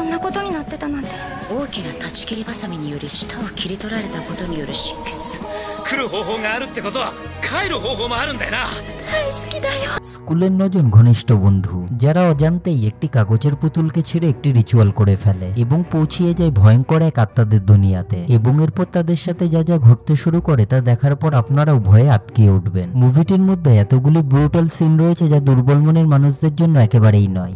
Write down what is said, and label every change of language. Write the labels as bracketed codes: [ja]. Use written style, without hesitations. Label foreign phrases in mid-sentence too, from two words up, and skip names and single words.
[ja] ことになってたなんて。大きな断ち切りバサミにより舌を切り取られたことによる失血。来る方法があるってことは帰る方法もあるんだよな。 [bn] স্কুলের 9 জন ঘনিষ্ঠ বন্ধু যারা অজান্তেই একটি কাগজের পুতুলকে ছিঁড়ে একটি রিচুয়াল করে ফেলে এবং পৌঁছিয়ে যায় ভয়ঙ্কর এক আত্মাদের দুনিয়াতে, এবং এরপর তাদের সাথে যা যা ঘটতে শুরু করে তা দেখার পর আপনারাও ভয়ে আটকে উঠবেন। মুভিটির মধ্যে এতগুলি [en] brutal scene [bn] রয়েছে যা দুর্বল মনের মানুষদের জন্য একেবারেই নয়।